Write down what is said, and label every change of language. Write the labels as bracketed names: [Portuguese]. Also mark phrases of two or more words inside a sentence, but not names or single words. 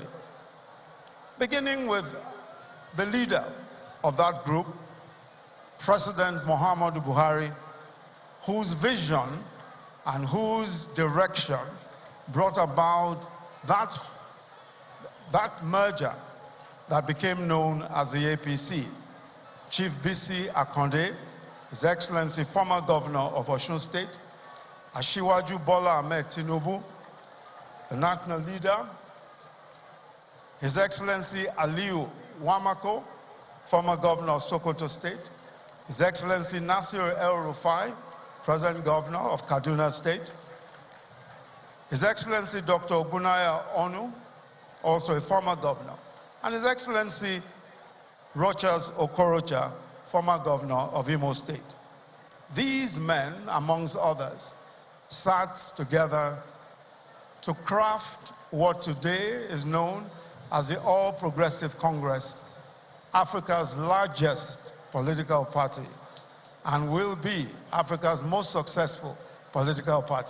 [English] Beginning with the leader of that group, President Muhammadu Buhari, whose vision and whose direction brought about that merger that became known as the APC. Chief Bisi Akonde, His Excellency former Governor of Osun State, Asiwaju Bola Ahmed Tinubu, the national leader, His Excellency Aliyu Wamako, former Governor of Sokoto State, His Excellency Nasir El-Rufai, present Governor of Kaduna State, His Excellency Dr. Ogunaya Onu, also a former governor, and His Excellency Rochas Okorocha, former governor of Imo State. These men, amongst others, sat together to craft what today is known as the All Progressive Congress, Africa's largest political party, and will be Africa's most successful political party.